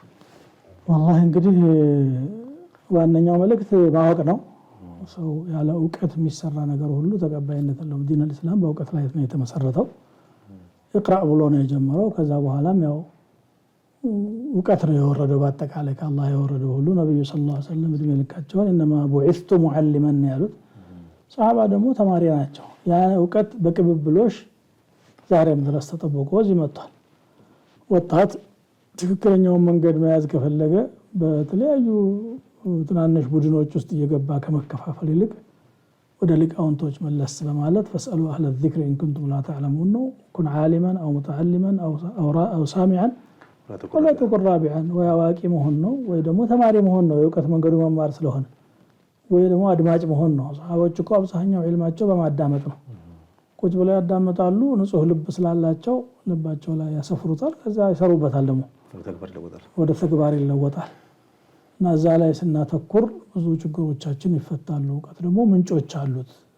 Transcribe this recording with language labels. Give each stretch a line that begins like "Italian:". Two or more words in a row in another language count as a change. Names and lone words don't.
Amharic: والله እንግዲህ ዋነኛው መልእክት ማወቅ ነው። ሰው ያለ ዕውቀት የሚሰራ ነገር ሁሉ ተቀባይነት የለውም። ዲን الاسلام በዕውቀት ላይ ነው የተመሰረተው። اقرأ ብሎ ነው የጀመረው። ከዛ በኋላም ያው ዕውቀት ነው የወረደው። በአጠቃላይ ከአላህ የወረደው ሁሉ ነብዩ
Arabic: صلى الله عليه وسلم
Amharic: እድሜ ልካቸውን
Arabic: انما بعثت معلما
Amharic: ያሉት ሰሃባ ደግሞ ተማሪ ናቸው። ያ ዕውቀት በቅብብሎሽ ዛሬም ድረስ ተጠብቆ እዚህ መጥቷል። ወጣት ትክክለኛውን መንገድ መያዝ ከፈለገ በተለያዩ ትናንሽ ቡድኖች ውስጥ እየገባ ከመከፋፈል ይልቅ ወደ ሊቃውንቶች መለስ በማለት
Arabic: فاسألوا أهل الذكر إن كنتم لا تعلمون كن عالما أو متعلما أو سامعا ولا تكن رابعا
Amharic: ወይ አዋቂ መሆን ነው ወይ ደግሞ ተማሪ መሆን ነው። የዕውቀት መንገዱ መማር ስለሆነ ወይ ደግሞ አድማጭ መሆን ነው። ሰሃቦች እኮ አብዛኛው ዒልማቸው በማዳመጥ ነው። ቁጭ ብለው ያዳምጣሉ። ንጹህ ልብ ስላላቸው ልባቸው ላይ ያሰፍሩታል። ከዛ ይሰሩበታል። ደግሞ ወደ ተግባር ይለወጣል። እና እዛ ላይ ስናተኩር ብዙ ችግሮቻችን ይፈታሉ። ዕውቀት ደግሞ ምንጮች አሉት።